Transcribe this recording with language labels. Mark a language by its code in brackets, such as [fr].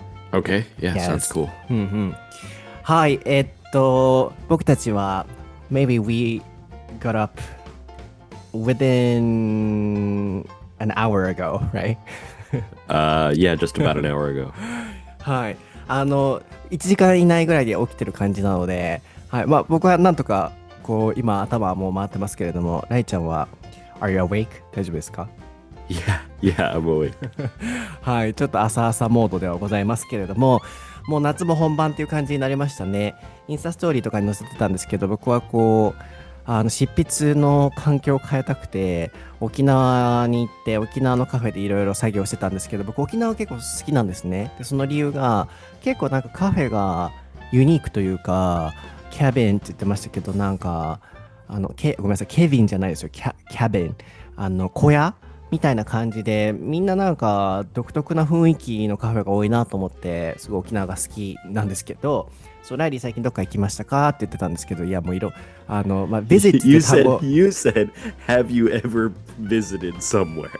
[en] Okay, yeah, sounds Yes. cool. [ja] はい、僕たちは [en] maybe we got up within an hour ago, right? Yeah, just about an hour ago. [ja] はい。 1時間以内ぐらいで起きてる感じなので、はい。まあ僕はなんとか、こう、今頭はもう回ってますけれども、ライちゃんは、 [en] Are you awake? [ja] 大丈夫ですか？ [en] Yeah, I'm awake. [ja] はい。ちょっと朝朝モードではございますけれども、もう夏も本番っていう感じになりましたね。インスタストーリーとかに載せてたんですけど、僕はこう、執筆の環境を変えたくて、沖縄に行って、沖縄のカフェでいろいろ作業してたんですけど、僕沖縄結構好きなんですね。で、その理由が、結構なんかカフェがユニークというか、キャビンって言ってましたけど、なんか、ごめんなさい、ケビンじゃないですよ、キャビン。小屋みたいな感じで、みんななんか独特な雰囲気のカフェが多いなと思って、すごい沖縄が好きなんですけど、そう、ライリー最近どっか行きましたかって言ってたんですけど、いや、もうまあ、ビジットっ [en] You [ja] て単語。 [en] you said, have you ever visited somewhere?